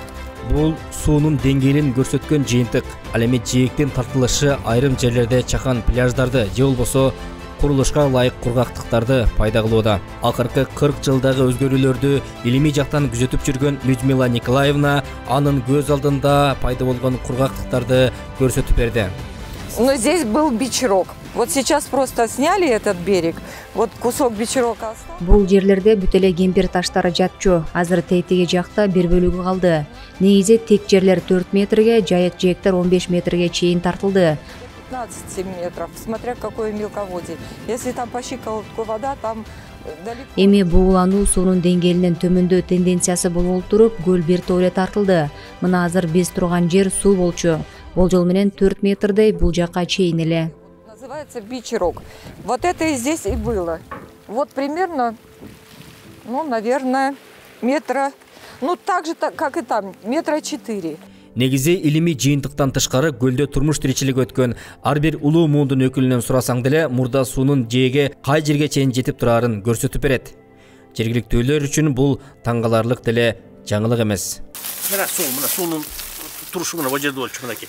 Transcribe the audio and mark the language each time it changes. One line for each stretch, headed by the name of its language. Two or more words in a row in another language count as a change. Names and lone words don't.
Kyrgyz: Бул суунун деңгээлин көрсөткөн жыйынтык. Ал эми жээктин тартылышы айрым жерлерде чакан пляждарды же болбосо курулушка ылайык кургактыктарды пайда кылууда. Акыркы 40 жылдагы өзгөрүүлөрдү илимий жактан күзөтүп жүргөн Людмила Николаевна анын көз алдында пайда болгон кургактыктарды көрсөтүп берди.
Russian: Но здесь был бичрок. Вот сейчас просто сняли этот берег. Вот кусок бичрока остался.
Kyrgyz: Бул жерлерде бүт эле кемпир таштары жатчу. Азыр тетиги жакта бир бөлүгү калды. Негизи тек жерлер 4 метрге, жайык жээктер 15 метрге чейин тартылды.
Russian: 15 метров, смотря какое мелководье. Если там по щиколотку вода, там далеко.
Kyrgyz: Эми буулануу суунун деңгээлинен төмөндөө тенденциясы болуп туруп, көл бир тооле тартылды. Мына азыр биз турган жер суу болчу. Болжол менен 4 метрдей бул жака чейин эле.
Russian: Называется бичрок. Вот это и здесь и было. Вот примерно, наверное, метра, так же, как и там, метра 4.
Kyrgyz: Негизи илимий жыйынтыктан тышкары көлдө турмуш тиричилиги өткөн ар бир улуу муундун өкүлүнөн сурасаң деле мурда суунун жээги кай жерге чейин жетип турарын көрсөтүп берет. Жергиликтүүлөр үчүн бул таң каларлык деле жаңылык эмес. Мына суунун турушу мына бул жерде болчу, мынакей.